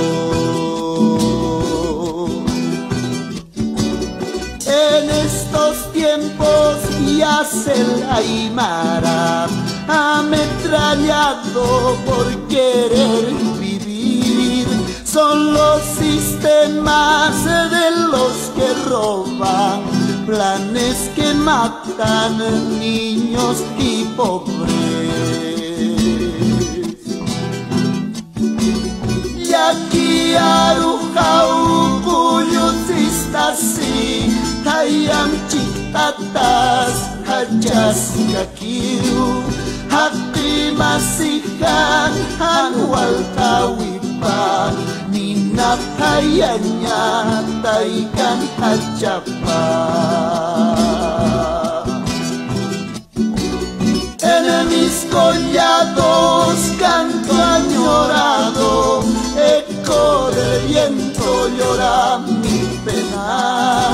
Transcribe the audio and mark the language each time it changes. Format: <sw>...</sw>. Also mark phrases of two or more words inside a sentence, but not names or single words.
<es>En estos tiempos yace el Aymara, ametrallado por querer vivir. Son los sistemas de los que roban, planes que matan niños y pobres.</es> <ay>Yaki arujau kuyutsistasi, hayam chiktatas hachas kakiu, hati masihan anwal tawipan, ninapayanya taikan hachapan.</ay> <es>En mis collados canto añorado, eco de viento llora mi penar.</es>